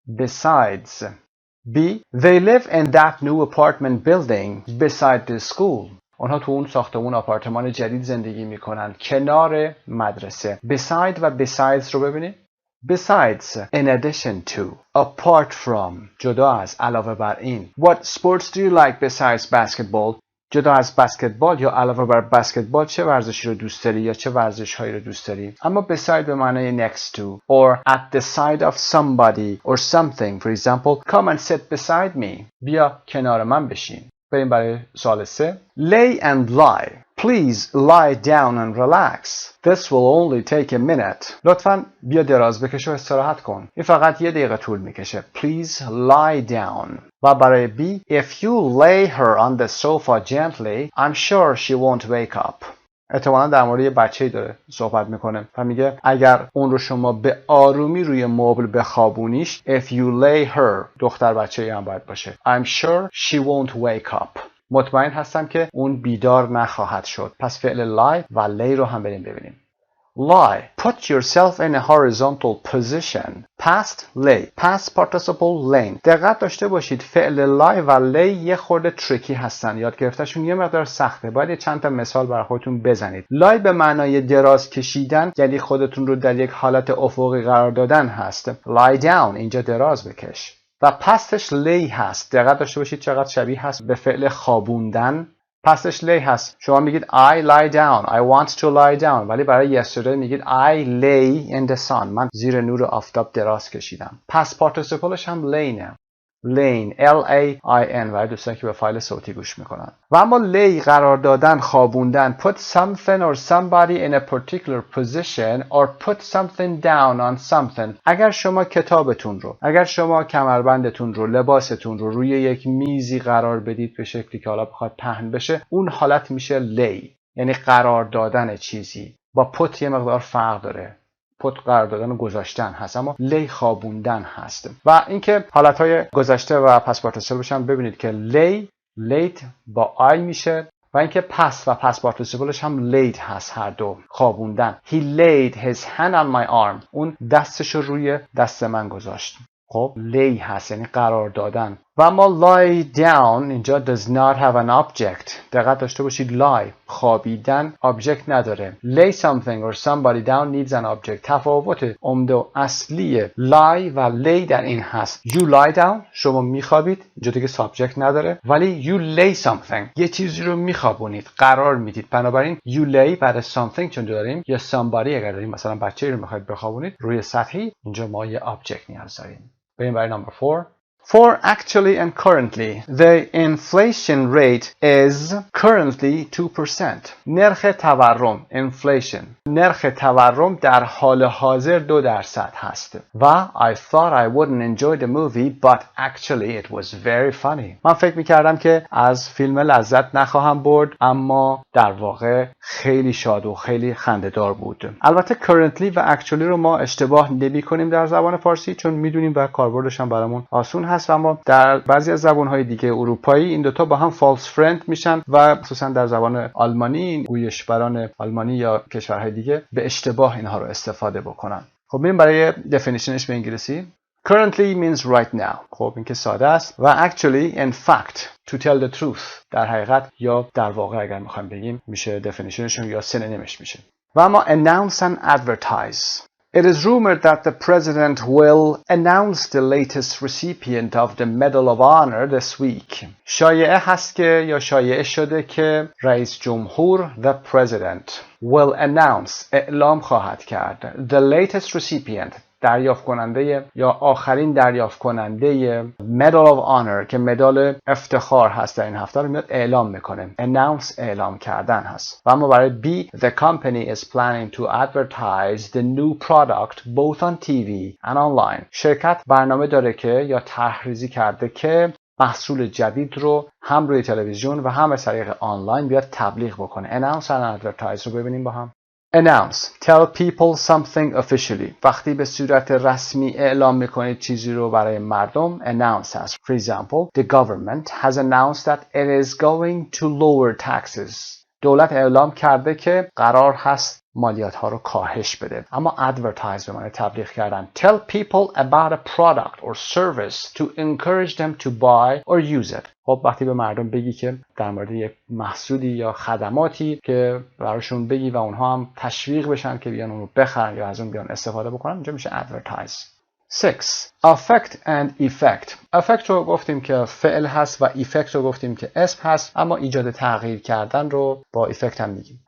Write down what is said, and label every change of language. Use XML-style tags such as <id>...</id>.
<en>Besides. B. They live in that new apartment building beside the school.</en> <fa>اونها تو اون ساختمون آپارتمان جدید زندگی میکنن کنار مدرسه. Beside و besides رو ببینید.</fa> <en>Besides, in addition to, apart from,</en> <fa>جدا از، علاوه بر این.</fa> <en>What sports do you like besides basketball?</en> <fa>جدا از بسکتبال یا علاوه بر بسکتبال چه ورزشی رو دوست داری یا چه ورزش‌هایی رو دوست داری؟ اما beside به معنای</fa> <en>next to or at the side of somebody or something. For example, come and sit beside me.</en> <fa>بیا کنار من بشین. بریم برای سوال 3.</fa> <en>Lay and lie. Please lie down and relax. This will only take a minute.</en> <fa>لطفاً بیا دراز بکش و استراحت کن. این فقط یه دقیقه طول میکشه.</fa> <en>Please lie down.</en> <fa>و برای B.</fa> <en>If you lay her on the sofa gently, I'm sure she won't wake up.</en> <fa>احتمالاً در مورد یه بچه‌ای داره صحبت میکنه و میگه اگر اون رو شما به آرومی روی مبل بخوابونیش.</fa> <en>If you lay her.</en> <fa>دختر بچه‌ای هم باید باشه.</fa> <en>I'm sure she won't wake up.</en> <fa>مطمئن هستم که اون بیدار نخواهد شد. پس فعل lie و lay رو هم بریم ببینیم.</fa> <en>Lie. Put yourself in a horizontal position. Past lay. Past participle laying.</en> <fa>دقت داشته باشید فعل lie و lay یه خورده تریکی هستن. یاد گرفتشون یه مقدار سخته. باید چند تا مثال برای خودتون بزنید. lie به معنای دراز کشیدن، یعنی خودتون رو در یک حالت افقی قرار دادن هست.</fa> <en>Lie down.</en> <fa>اینجا دراز بکش. و پستش lay هست. دقت داشته باشید چقدر شبیه هست به فعل خوابوندن. پسش lay هست. شما میگید</fa> <en>I lie down. I want to lie down.</en> <fa>ولی برای</fa> <en>yesterday</en> <fa>میگید</fa> <en>I lay in the sun.</en> <fa>من زیر نور آفتاب دراز کشیدم. پس پارتیسیپلش هم layne. lane L-A-I-N برای دوستانی که به فایل صوتی گوش میکنن. و اما</fa> <en>lay</en> <fa>قرار دادن، خوابوندن</fa> <en>put something or somebody in a particular position or put something down on something.</en> <fa>اگر شما کتابتون رو، اگر شما کمربندتون رو، لباستون رو روی یک میزی قرار بدید به شکلی که حالا بخواد پهن بشه، اون حالت میشه lay، یعنی قرار دادن چیزی. با put یه مقدار فرق داره. پت قرار دادن و گذاشتن هست، اما لی خوابوندن هست. و اینکه حالتهای گذشته و پس پارتیسیپلش هم ببینید که لی لیت با آی میشه و اینکه پس و پس پارتیسیپلش هم لیت هست، هر دو خوابوندن.</fa> <en>He laid his hand on my arm.</en> <fa>اون دستش رو روی دست من گذاشت. خب لی هست یعنی قرار دادن. و اما</fa> <en>lie down</en> <fa>اینجا</fa> <en>does not have an object.</en> <fa>دقت داشته باشید lie خوابیدن object نداره.</fa> <en>lay something or somebody down needs an object.</en> <fa>تفاوت عمده و اصلی lie و lay در این هست.</fa> <en>you lie down</en> <fa>شما میخوابید، اینجا دیگه subject نداره، ولی</fa> <en>you lay something</en> <fa>یه چیزی رو میخوابونید، قرار میدید. بنابراین</fa> <en>you lay</en> <fa>بعد something چون داریم یا somebody اگر داریم مثلا بچه‌ای رو میخواید بخوابونید روی سطحی، اینجا ما یه object نیاز داریم. بریم برای</fa> <en>number 4. For actually and currently, the inflation rate is currently 2%.</en> <fa>نرخ تورم inflation. نرخ تورم در حال حاضر 2% هست.</fa> <en>و I thought I wouldn't enjoy the movie, but actually it was very funny.</en> <fa>من فکر میکردم که از فیلم لذت نخواهم برد، اما در واقع خیلی شاد و خیلی خنده‌دار بود. البته currently و actually رو ما اشتباه نمی‌کنیم در زبان فارسی، چون میدونیم و کاربردش هم برامون آسون هست. و اما در بعضی از زبان‌های دیگه اروپایی این دوتا با هم false friend میشن و خصوصا در زبان آلمانی گویشبران آلمانی یا کشورهای دیگه به اشتباه اینها رو استفاده بکنن. خب بریم برای definitionش به انگلیسی.</fa> <en>Currently means right now.</en> <fa>خب این که ساده است. و</fa> <en>actually in fact to tell the truth</en> <fa>در حقیقت یا در واقع اگر میخوایم بگیم میشه definitionشون یا synonymش میشه.</fa> <en>و اما announce and advertise. It is rumored that the president will announce the latest recipient of the Medal of Honor this week.</en> <fa>شایعه هست که یا شایعه شده که رئیس جمهور</fa> <en>the president will announce</en> <fa>اعلام خواهد کرد</fa> <en>the latest recipient</en> <fa>دریافت کننده یا آخرین دریافت کننده Medal of Honor که مدال افتخار هست در این هفته رو میاد اعلام میکنه. Announce اعلام کردن هست. و اما برای</fa> <en>B the company is planning to advertise the new product both on TV and online.</en> <fa>شرکت برنامه داره که یا تحریزی کرده که محصول جدید رو هم روی تلویزیون و هم از طریق آنلاین بیاد تبلیغ بکنه. Announce and advertise رو ببینیم با هم.</fa> <en>Announce. Tell people something officially.</en> <fa>وقتی به صورت رسمی اعلام میکنید چیزی رو برای مردم announce هست.</fa> <en>For example, the government has announced that it is going to lower taxes.</en> <fa>دولت اعلام کرده که قرار هست مالیات ها رو کاهش بده. اما advertise به معنی تبلیغ کردن.</fa> <en>Tell people about a product or service to encourage them to buy or use it.</en> <fa>خب وقتی به مردم بگی که در مورد یک محصولی یا خدماتی که براشون بگی و اونها هم تشویق بشن که بیان اون رو بخرن یا از اون بیان استفاده بکنن، اینجا میشه advertise.</fa> <en>6. Affect and effect.</en> <fa>affect رو گفتیم که فعل هست و effect رو گفتیم که اسم هست، اما ایجاد تغییر کردن رو با effect هم میگیم.</fa>